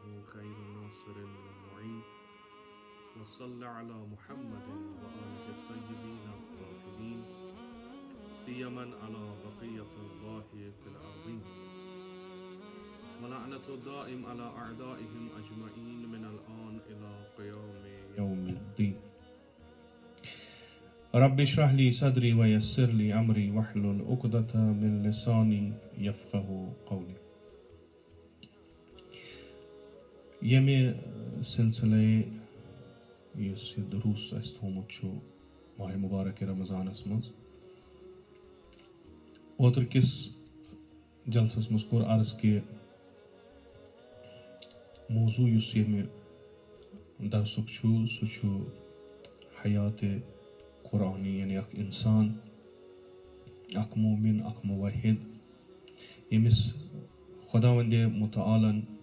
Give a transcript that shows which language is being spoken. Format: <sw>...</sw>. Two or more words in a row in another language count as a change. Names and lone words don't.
<ar>خير ناصر ومعين وصل على محمد وآله الطيبين الطاهرين سيما على بقية الله في الأرضين ولعنة الدائم على أعدائهم أجمعين من الآن إلى قيام يوم الدين رب اشرح لي صدري ويسر لي أمري واحلل عقدة من لساني يفقهوا قولي</ar> <ks>يمي سلسلة یُس یہِ دروس اَسہِ تھوٚومُت چھُ ماہِ مُبارک رمضانَس منٛز اوترٕکِس جلسس منٛز کوٚر عرض کہِ موضوع یُس ییٚمہِ درسُک چھُ سُہ چھُ حیاتِ قرآنی یعنی اکھ اِنسان اکھ مومِن اکھ موحد ییٚمِس خۄداوندِ مُتعالن</ks>